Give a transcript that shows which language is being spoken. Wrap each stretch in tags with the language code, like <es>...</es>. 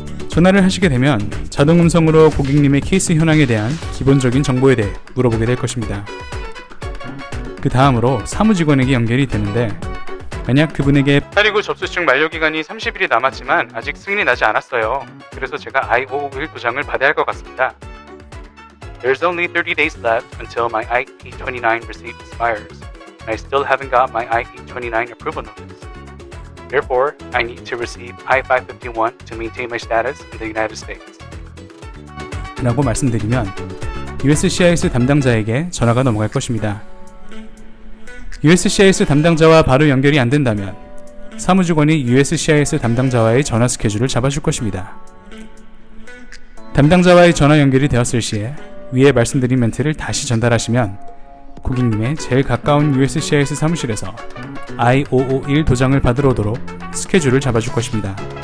<ko>전화를 하시게 되면 자동 음성으로 고객님의 케이스 현황에 대한 기본적인 정보에 대해 물어보게 될 것입니다. 그 다음으로 사무직원에게 연결이 되는데 만약 그분에게 829 접수증 만료기간이 30일이 남았지만 아직 승인이 나지 않았어요. 그래서 제가 I-551 도장을 받아야 할 것 같습니다.</ko> <en>There's only 30 days left until my I-829 receipt expires. I still haven't got my I-829 approval notice. Therefore, I need to receive I-551 to maintain my status in the United States.</en> <ko>라고 말씀드리면 USCIS 담당자에게 전화가 넘어갈 것입니다. USCIS 담당자와 바로 연결이 안 된다면 사무직원이 USCIS 담당자와의 전화 스케줄을 잡아줄 것입니다. 담당자와의 전화 연결이 되었을 시에 위에 말씀드린 멘트를 다시 전달하시면 고객님의 제일 가까운 USCIS 사무실에서 I-551 도장을 받으러 오도록 스케줄을 잡아줄 것입니다.</ko>